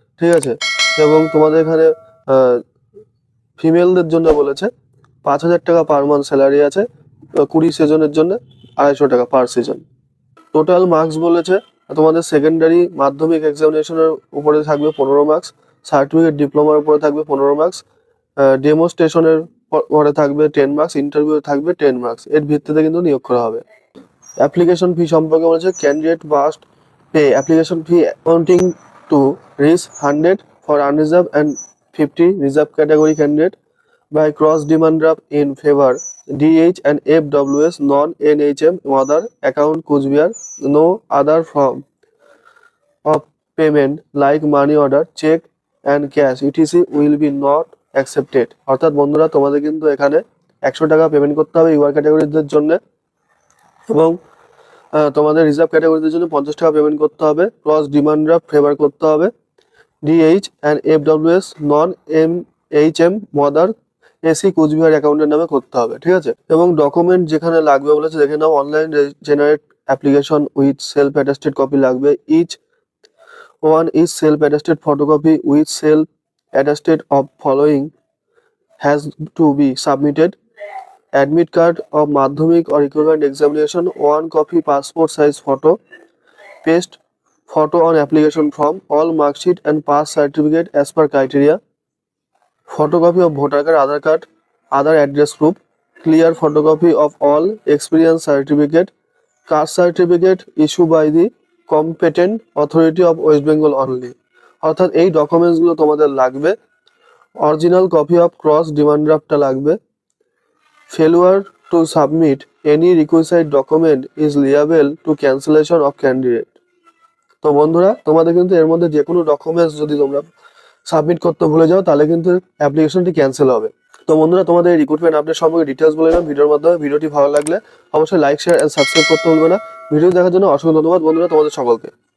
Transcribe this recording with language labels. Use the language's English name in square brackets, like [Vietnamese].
[Bangla] ঠিক আছে, এবং তোমাদের এখানে ফিমেলদের জন্য বলেছে 5,000 টাকা পার মান্থ স্যালারি আছে, 20 সিজনের জন্য 250 টাকা পার সিজন। টোটাল মার্কস বলেছে তোমাদের সেকেন্ডারি মাধ্যমিক এক্সামিনেশনের উপরে থাকবে 15 মার্কস, সার্টিফিকেট ডিপ্লোমার উপরে থাকবে 15 মার্কস, ডেমোস্ট্রেশনের পরে থাকবে 10 মার্কস, ইন্টারভিউ থাকবে 10 মার্কস। এর ভিত্তিতে কিন্তু নিয়োগ করা হবে। অ্যাপ্লিকেশন ফি সম্পর্কে বলেছে [English] Candidate must pay application fee amounting to Rs 100 for unreserved and 50 reserved category candidate by cross demand draft in favor DH and FWS non-NHM mother account Kuzbiar. No other form of payment like money order, check and cash etc will be not accepted. [Bangla] অর্থাৎ বন্ধুরা তোমাদের কিন্তু এখানে 100 টাকা payment করতে হবে UR ক্যাটাগরিদের জন্য এবং তোমাদের রিজার্ভ ক্যাটাগরিদের জন্য 50 টাকা পেমেন্ট করতে হবে। ক্রস ডিমান্ড ড্রাফট ফেভার করতে হবে DH and এফডব্লিউএস non এমএইচএম mother AC Cooch Behar অ্যাকাউন্টের নামে করতে হবে, ঠিক আছে। এবং ডকুমেন্ট যেখানে লাগবে বলেছে দেখে নাও, [English] Online generate application with self attested copy লাগবে, each one is self attested photocopy with self attested of following has to be submitted, admit card of madhyamik or equivalent examination, 1 copy passport size photo, paste photo on application form, all mark sheet and pass certificate as per criteria, photocopy of voter card, Aadhaar card, other address proof, clear photocopy of all experience certificate, caste certificate issued by the competent authority of West Bengal only। [Bangla] অর্থাৎ এই ডকুমেন্টসগুলো তোমাদের লাগবে। Original copy of cross demand ড্রাফটটা লাগবে। [English] Failure to submit any requisite document is liable to cancellation of candidate। [Bangla] তো বন্ধুরা তোমাদের কিন্তু এর মধ্যে যে কোনো ডকুমেন্টস যদি তোমরা সাবমিট করতে ভুলে যাও তাহলে কিন্তু অ্যাপ্লিকেশনটি ক্যান্সেল হবে। তো বন্ধুরা তোমাদের এই রিক্রুটমেন্ট আপডেট সম্পর্কে ডিটেলস বলে দিলাম ভিডিওর মাধ্যমে। ভিডিওটি ভালো লাগলে অবশ্যই লাইক শেয়ার এন্ড সাবস্ক্রাইব করতে ভুলবে না। ভিডিও দেখার জন্য অসংখ্য ধন্যবাদ বন্ধুরা তোমাদের সকলকে।